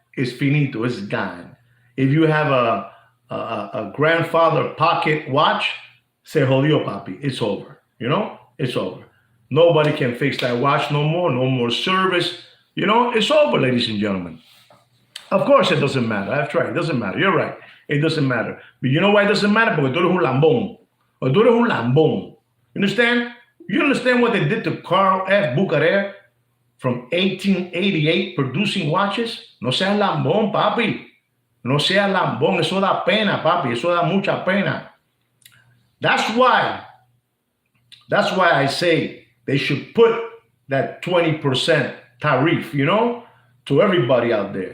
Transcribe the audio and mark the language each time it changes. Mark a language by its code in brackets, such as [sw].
[en] It's finito. It's gone. If you have a grandfather pocket watch, [es] se jodió, papi. [en] It's over. You know, it's over. Nobody can fix that watch no more. No more service. You know, it's over, ladies and gentlemen. Of course, it doesn't matter. I've tried. It doesn't matter. You're right. It doesn't matter. But you know why it doesn't matter? [es] Porque tú eres un lambón. Porque tú eres un lambón. [en] You understand? You understand what they did to Carl F Bucherer from 1888 producing watches? [es] No seas lambón, papi. No seas lambón. Eso da pena, papi. Eso da mucha pena. [en] That's why I say they should put that 20% tariff, you know, to everybody out there.